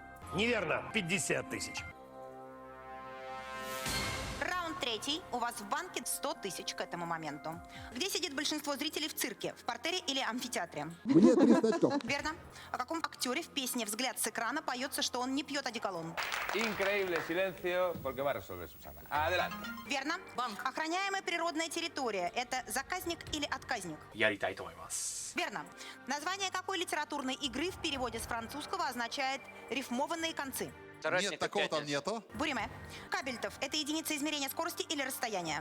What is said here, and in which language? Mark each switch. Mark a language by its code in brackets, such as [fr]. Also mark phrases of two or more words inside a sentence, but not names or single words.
[ru] Неверно. 50 тысяч. Раунд третий. У вас в банке 100 тысяч к этому моменту. Где сидит большинство зрителей в цирке? В партере или амфитеатре? Мне 300 очков. Верно. О каком актере в песне «Взгляд с экрана» поется, что он не пьет одеколон? [es] Increíble silencio porque va a resolver Susana. Adelante. [ru] Верно. Охраняемая природная территория – это заказник или отказник? Верно. Название какой литературной игры в переводе с французского означает «рифмованные концы»? Нет, такого там нету. Буриме. Кабельтов – это единица измерения скорости или расстояния?